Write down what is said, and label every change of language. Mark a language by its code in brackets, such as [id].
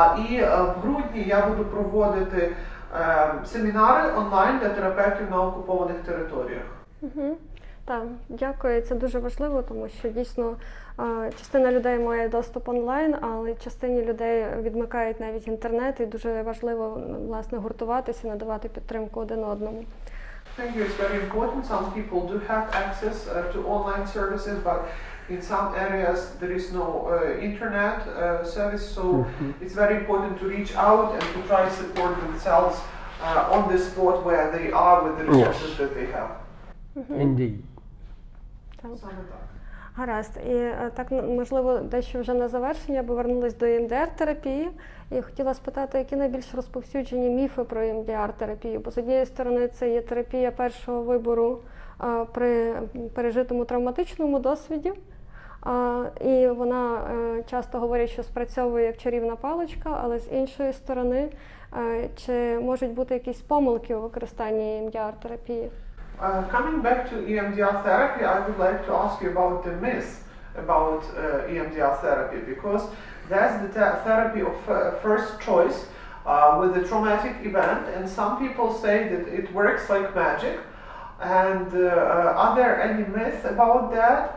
[uk] І в грудні я буду проводити семінари онлайн для терапевтів на окупованих територіях. Так, дякую. Це дуже важливо, тому що дійсно частина людей має доступ онлайн, але частині людей відмикають навіть інтернет, і дуже важливо, власне, гуртуватися, надавати підтримку один одному. [en] I think it's very important. Some people do have access to online services, but in some areas there is no internet service, so it's very important to reach out and to try to support themselves on the spot where they are with the resources that they have. Indeed. [uk] Саме так. Гаразд. І так, можливо, дещо вже на завершення, повернулись до EMDR-терапії. І хотіла спитати, які найбільш розповсюджені міфи про EMDR-терапію? Бо з однієї сторони це є терапія першого вибору при пережитому травматичному досвіді. І вона часто говорить, що спрацьовує як чарівна паличка, але з іншої сторони, чи можуть бути якісь помилки у використанні EMDR-терапії? [en] Coming back to EMDR therapy, I would like to ask you about the myth about EMDR therapy, because that's the therapy of first choice with a traumatic event, and some people say that it works like magic. And are there any myths about that?